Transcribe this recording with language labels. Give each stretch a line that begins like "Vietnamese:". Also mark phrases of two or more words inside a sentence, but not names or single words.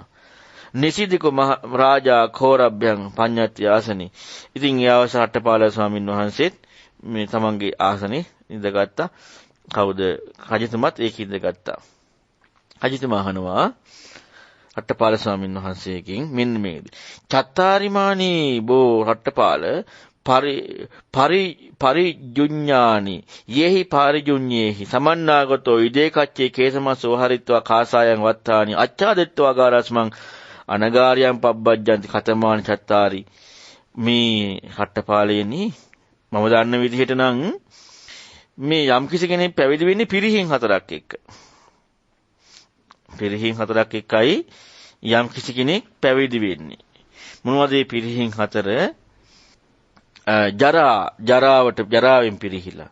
Pali: නිසීදිකෝ මහ රාජා කෝරබ්බයන් පඤ්ඤාති ආසනෙ.
Sinhala: ඉතින් ඒ අවසර රට්ටපාල ස්වාමීන් වහන්සේත් මේ තමන්ගේ ආසනෙ ඉඳගත්තා. කවුද රජතුමත් ඒක ඉඳගත්තා. රජතුමා අහනවා රට්ටපාල ස්වාමීන් වහන්සේගෙන් මෙන්න මේ
Pali: චත්තාරිමානී බෝ රට්ටපාල පරිජුඤ්ඤානි යෙහි පරිජුඤ්ඤේහි සමන්නාගතෝ ඉදේ කච්චේ කේසමසෝ හරිත්වා කාසායන් වත්තානි අච්ඡාදෙත්වා ගාරස්මං අනගාරියම් පබ්බජ්ජන්ති කතමානි චත්තාරි
Sinhala: මේ රට්ටපාලයනි මම දන්න විදිහට නම් මේ යම් කිසි කෙනෙක් පැවිදි වෙන්නේ පිරිහින් හතරක් එක්ක. පිරිහින් හතරක් එක්කයි යම් කිසි කෙනෙක් පැවිදි වෙන්නේ. මොනවද මේ පිරිහින් හතර? ජරාවෙන් පිරිහිලා.